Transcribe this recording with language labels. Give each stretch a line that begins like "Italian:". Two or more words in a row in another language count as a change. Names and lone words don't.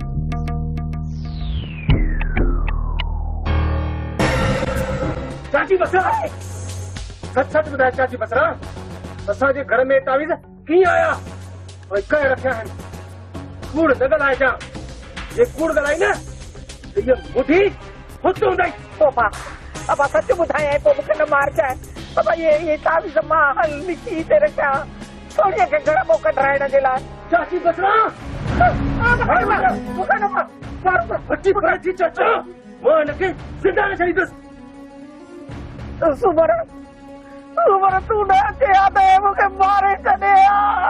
Sindhi: चाची बसरा सच सच ॿुधाए चाची बसरा असांजे घर में तावीज़ कीअं आया और कंहिं रखिया आहिनि कूड़ न ॻाल्हाइजां जे कूड़ ॻाल्हाई न इहा ॿुधी हुत हूंदई पापा पापा सच ॿुधाए पोइ मूंखे न मारजांइ पापा ये तावीज़ मां हल मिटी ते रखिया सोनीअ खे घर मों कढाइण जे लाइ चाची बसरा मूंखे न मार हटी परे थी चाचा मां हिनखे ज़िंदा न छॾींदुसि सुमर तूं न अचे हा त मूंखे मारे छॾे हा